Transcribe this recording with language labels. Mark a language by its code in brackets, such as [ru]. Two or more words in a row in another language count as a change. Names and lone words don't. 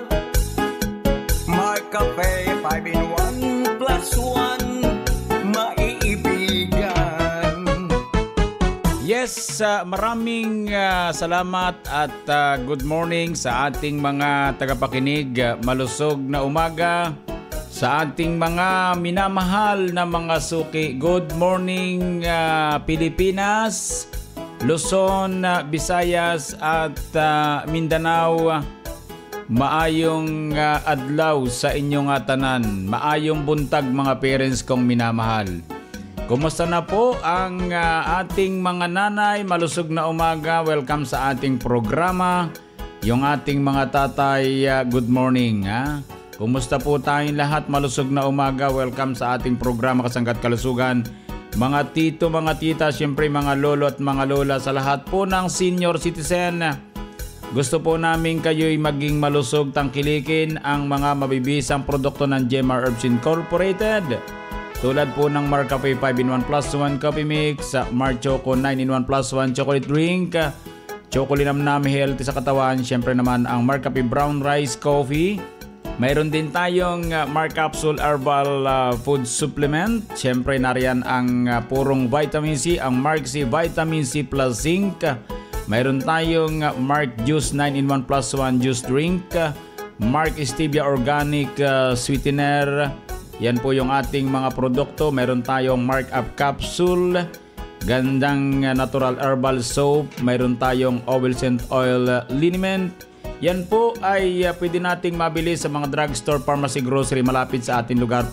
[tl] Mark Cafe 5-in-1 plus 1 maiibigan. Yes, maraming salamat at [en] good morning [tl] sa ating mga tagapakinig. Malusog na umaga sa ating mga minamahal na mga suki. [en] Good morning Pilipinas, Luzon, Visayas at Mindanao. [ceb] Maayong adlaw sa inyong tanan. Maayong buntag mga parents kong minamahal. [tl] Kumusta na po ang ating mga nanay? Malusog na umaga. Welcome sa ating programa. Yung ating mga tatay, [en] good morning. [tl] Kumusta po tayong lahat? Malusog na umaga. Welcome sa ating programa Kasangga at Kalusugan. Mga tito, mga tita, siyempre mga lolo at mga lola, sa lahat po ng [en] senior citizen. [tl] Gusto po namin kayo'y maging malusog, tangkilikin ang mga mabibisang produkto ng Jemar Herbs Incorporated. Tulad po ng Mar Cafe 5-in-1 plus 1 [en] coffee mix, [tl] Mar Choco 9-in-1 plus 1 [en] chocolate drink, [tl] Chocolinamnam healthy sa katawan, syempre naman ang Mar Cafe Brown Rice Coffee. Mayroon din tayong Mar Capsule Herbal Food Supplement. Syempre nariyan ang purong [en] vitamin C, [tl] ang Mark C Vitamin C plus Zinc. Mayroon tayong Mark Juice 9-in-1 plus 1 [en] juice drink, [tl] Mark Stevia Organic Sweetener. Yan po yung ating mga produkto. Mayroon tayong Mark Up Capsule, gandang [en] natural herbal soap. [tl] Mayroon tayong Oil Scent Oil Liniment. Yan po ay pwede nating mabili sa mga drugstore, pharmacy, grocery malapit sa ating lugar.